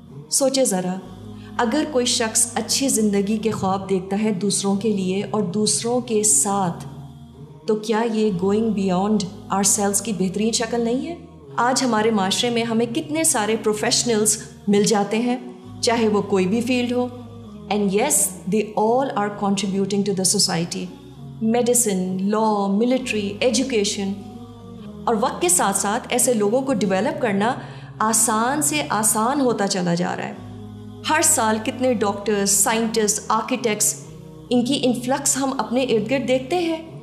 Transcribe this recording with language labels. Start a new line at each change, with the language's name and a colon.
Urdu: سوچے ذرا، اگر کوئی شخص اچھی زندگی کے خواب دیکھتا ہے دوسروں کے لیے اور دوسروں کے ساتھ، تو کیا یہ
English: going beyond ourselves
Urdu: کی بہترین شکل نہیں ہے؟ آج ہمارے معاشرے میں ہمیں کتنے سارے پروفیشنلز مل جاتے ہیں، چاہے وہ کوئی بھی field ہو.
English: And yes they all are contributing to the society.
Urdu: Medicine, law, military, education. اور وقت کے ساتھ ساتھ ایسے لوگوں کو ڈیولپ کرنا آسان سے آسان ہوتا چلا جا رہا ہے. ہر سال کتنے ڈاکٹرز، سائنٹسٹ، آرکیٹیکٹس، ان کی انفلکس ہم اپنے ارد گرد دیکھتے ہیں.